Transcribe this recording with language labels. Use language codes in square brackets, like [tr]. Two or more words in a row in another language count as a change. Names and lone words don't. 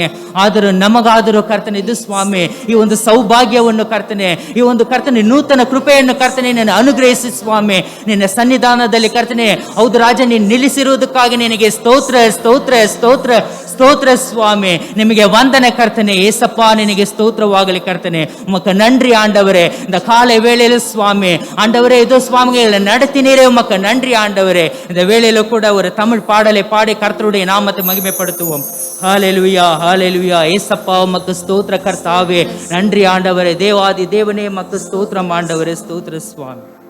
[kn] ಆದರೂ ನಮಗಾದರೂ ಕರ್ತನೆ ಇದು ಸ್ವಾಮಿ, ಈ ಒಂದು ಸೌಭಾಗ್ಯವನ್ನು ಕರ್ತನೆ, ಈ ಒಂದು ಕರ್ತನೆ ನೂತನ ಕೃಪೆಯನ್ನು ಕರ್ತನೆ ನಿನ್ನ ಅನುಗ್ರಹಿಸಿ ಸ್ವಾಮಿ, ನಿನ್ನ ಸನ್ನಿಧಾನದಲ್ಲಿ ಕರ್ತನೆ ಹೌದು ರಾಜ ನೀನು ನಿಲ್ಲಿಸಿರುವುದಕ್ಕಾಗಿ ನಿನಗೆ ಸ್ತೋತ್ರ ಸ್ತೋತ್ರ ಸ್ತೋತ್ರ ಸ್ತೋತ್ರ ಸ್ವಾಮಿ. ನಿಮಗೆ ವಂದನೆ ಕರ್ತನೆ. ಏಸಪ್ಪ ನಿನಗೆ ಸ್ತೋತ್ರವಾಗಲಿ ಕರ್ತನೆ. [ta] ಉಮக்கு நன்றி ஆண்டவரே. இந்த காலை வேளையில சுவாமி ஆண்டவரே இதோ சுவாமிகளை நடத்தினீரே, உமக்கு நன்றி ஆண்டவரே. இந்த வேளையில கூட ஒரு தமிழ் பாடலை பாடி கர்த்தருடைய நாமத்தை மகிமைப்படுத்துவோம். ஹalleluya, ஹalleluya. ஏசப்பா உமக்கு ஸ்தோத்திர கர்த்தாவே, நன்றி ஆண்டவரே. தேவாதி தேவனே உமக்கு ஸ்தோத்திரம் ஆண்டவரே, ஸ்தோத்திர சுவாமி.